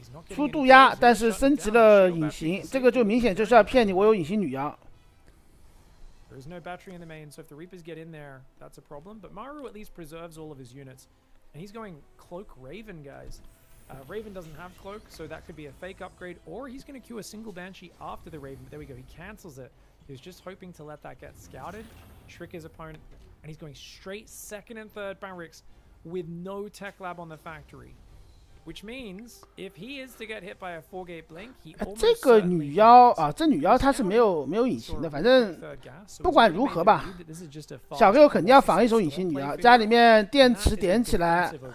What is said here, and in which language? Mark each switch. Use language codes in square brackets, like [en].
[zh] 出渡鸦，但是升级了隐形，这个就明显就是要骗你，我有隐形女妖。 [en] There's no battery in the main, so if the Reapers get in there, that's a problem. But Maru at least preserves all of his units. And he's going Cloak Raven, guys. Raven doesn't have Cloak, so that could be a fake upgrade. Or he's going to queue a single Banshee after the Raven. But there we go, he cancels it. He was just hoping to let that get scouted, trick his opponent. And he's going straight 2nd and 3rd barracks with no tech lab on the factory. Which means if he is to get hit by a 4-gate blink, he almost [zh] 这个女妖啊，这女妖她是没有隐形的，反正不管如何吧，小黑友肯定要防一手隐形女妖，家里面电池点起来。